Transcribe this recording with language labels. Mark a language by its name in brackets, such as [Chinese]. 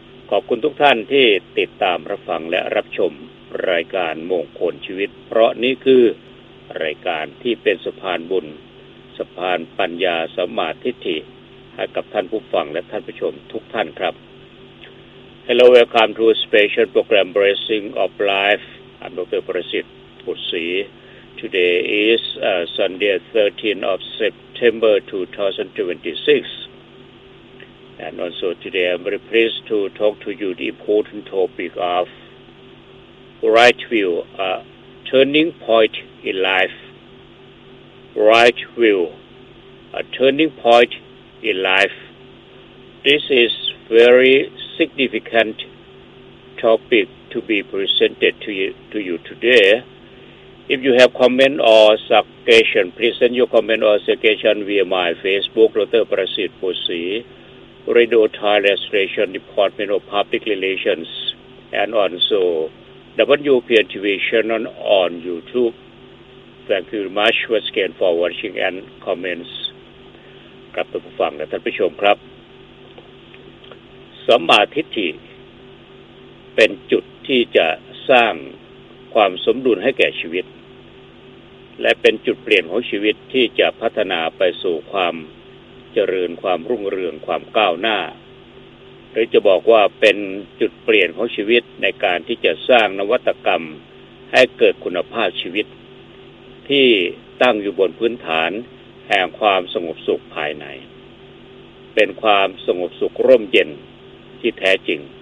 [Thai] ขอบคุณทุกท่านที่ติดตามรับฟังและรับชมรายการมงคลชีวิตเพราะนี่คือรายการที่เป็นสะพานบุญสะพานปัญญาสัมมาทิฏฐิให้กับท่านผู้ฟังและท่านผู้ชมทุกท่านครับ [English] Hello, welcome to a special program Blessing of Life. I'm Dr. Prasit Putsi. Today is Sunday 13th of September 2026. And also today I'm very pleased to talk to you the important topic of right view, a turning point in life. Right view, a turning point in life. This is very significant topic to be presented to you today. If you have comment or suggestion, please send your comment or suggestion via my Facebook, Dr. Prasit Putsi, Radio Thailand Station Department of Public Relations, and also WPN TV channel on YouTube. Thank you very much once again for watching and comments. [Thai] กับท่านผู้ฟังและท่านผู้ชมครับสัมมาทิฏฐิเป็นจุดที่จะสร้างความสมดุลให้แก่ชีวิต และเป็นจุดเปลี่ยนของชีวิตที่จะพัฒนาไปสู่ความเจริญความรุ่งเรืองความก้าวหน้าหรือจะบอกว่าเป็นจุดเปลี่ยนของชีวิตในการที่จะสร้างนวัตกรรมให้เกิดคุณภาพชีวิตที่ตั้งอยู่บนพื้นฐานแห่งความสงบสุขภายในเป็นความสงบสุขร่มเย็นที่แท้จริง